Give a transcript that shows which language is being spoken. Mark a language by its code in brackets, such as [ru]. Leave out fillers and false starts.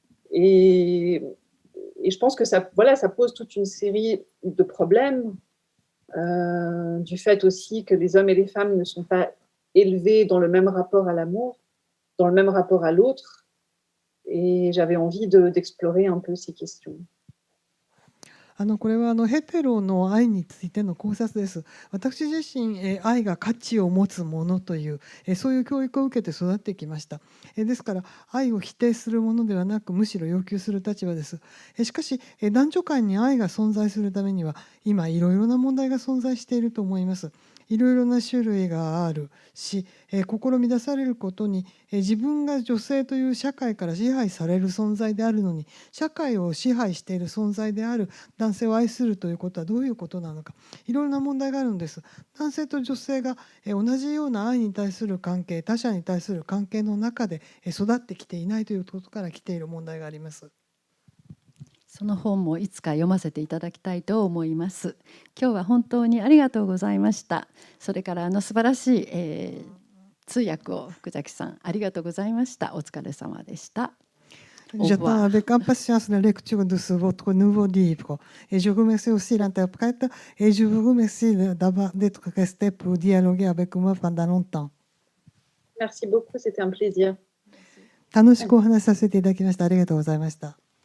[fr] Et je pense que ça pose toute une série de problèmes. Du fait aussi que les hommes et les femmes ne sont pas élevés dans le même rapport à l'amour, dans le même rapport à l'autre, et j'avais envie d'explorer un peu ces questions. [ja] これはヘテロの愛についての考察です。私自身、愛が価値を持つものという、そういう教育を受けて育ってきました。ですから愛を否定するものではなく、むしろ要求する立場です。しかし、男女間に愛が存在するためには今いろいろな問題が存在していると思います。いろいろな種類があるし、心乱されることに、自分が女性という社会から支配される存在であるのに、社会を支配している存在である男性を愛するということはどういうことなのか、いろいろな問題があるんです。男性と女性が同じような愛に対する関係、他者に対する関係の中で育ってきていないということから来ている問題があります。その本もいつか読ませていただきたいと思います。今日は本当にありがとうございました。それから素晴らしい、通訳を福崎さんありがとうございました。お疲れ様でした。 [fr] J'attends avec impatience la lecture de votre nouveau livre. Et je remercie aussi l'interprète et je vous remercie d'être resté pour dialoguer avec moi pendant longtemps. Merci beaucoup, c'était un plaisir. [ja] 楽しくお話しさせていただきました。ありがとうございました。